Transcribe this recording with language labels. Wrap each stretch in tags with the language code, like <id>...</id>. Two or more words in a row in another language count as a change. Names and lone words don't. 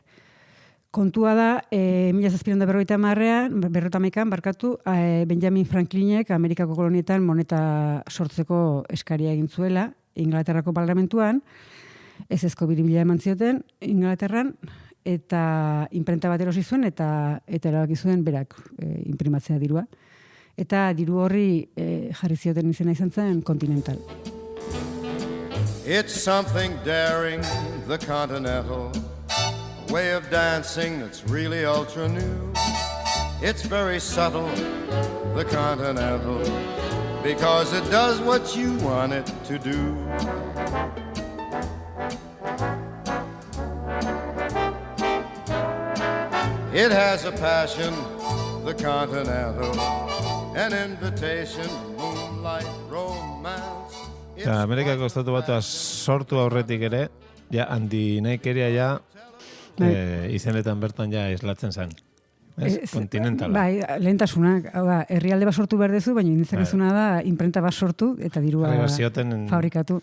<eu>Kontua da, 1750an, Benjamin Franklinek Amerikako kolonietan moneta sortzeko eskaria egin zuela, Inglaterrako parlamentuan, ezko biribila eman zioten Inglaterran, eta imprenta bat erosi zuen, eta erabaki zuen berak imprimatzea dirua. Eta diru horri jarri zioten izena izan zen Continental.</eu> <en>It's something daring, the Continental. Way of dancing that's really ultra new. It's very subtle, the Continental, because it does what you want it to do. It has a passion, the Continental, an invitation, moonlight, romance.</en> <eu>Eta Amerikako estatu batua sortu aurretik ere, ja, handinaikeria ja, izenetan bertan ja islatzen zen. Kontinentala. Bai, lehentasunak. Herrialde bat sortu behar dezu, baina indizakizuna da imprenta bat sortu eta dirua fabrikatu.</eu>